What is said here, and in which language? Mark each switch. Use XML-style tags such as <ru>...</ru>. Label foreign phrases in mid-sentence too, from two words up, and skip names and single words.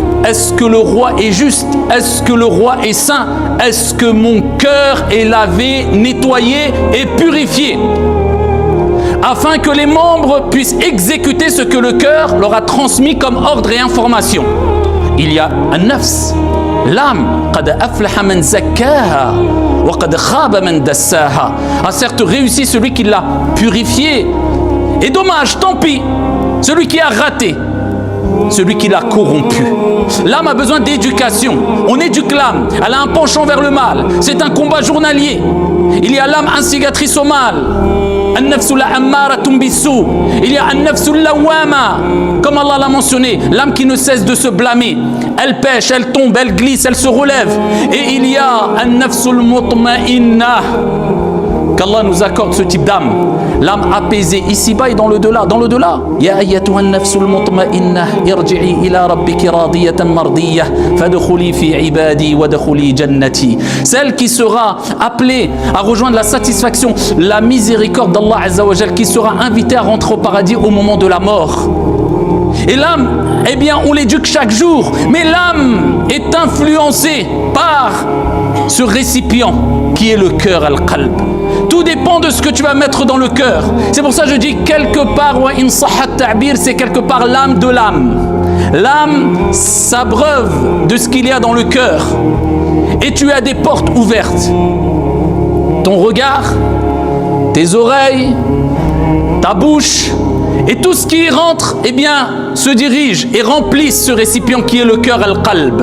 <fr>Est-ce que le roi est juste? Est-ce que le roi est saint? Est-ce que mon cœur est lavé, nettoyé et purifié? Afin que les membres puissent exécuter ce que le cœur leur a transmis comme ordre et information. Il y a un nafs, l'âme,</fr> <ar>قد أفلح من زكاها وقد خاب من دساها.</ar> <fr>A certes réussi celui qui l'a purifié. Et dommage, tant pis, celui qui a raté, celui qui l'a corrompu. L'âme a besoin d'éducation. On éduque l'âme. Elle a un penchant vers le mal. C'est un combat journalier. Il y a l'âme instigatrice au mal. Il y a</fr> <ar>النفس اللوامة,</ar> <fr>comme Allah l'a mentionné, l'âme qui ne cesse de se blâmer. Elle pêche, elle tombe, elle glisse, elle se relève. Et il y a</fr> <ar>النفس المطمئنة,</ar> <fr>qu'Allah nous accorde ce type d'âme, l'âme apaisée ici-bas et dans le delà. Dans le delà,</fr> <ar>يا أيتها النفس المطمئنة ارجعي إلى ربك راضية مرضية فادخلي في عبادي وادخلي جنتي.</ar> <fr>Celle qui sera appelée à rejoindre la satisfaction, la miséricorde d'</fr> <ar>الله عز وجل,</ar> <fr>qui sera invitée à rentrer au paradis au moment de la mort. Et l'âme, eh bien, on l'éduque chaque jour, mais l'âme est influencée par ce récipient qui est le cœur, al-qalb. Tout dépend de ce que tu vas mettre dans le cœur. C'est pour ça que je dis quelque part,</fr> <ar>وإن صح التعبير,</ar> <fr>c'est quelque part l'âme de l'âme. L'âme s'abreuve de ce qu'il y a dans le cœur. Et tu as des portes ouvertes. Ton regard, tes oreilles, ta bouche, et tout ce qui y rentre, eh bien, se dirige et remplit ce récipient qui est le cœur, al-qalb.</fr>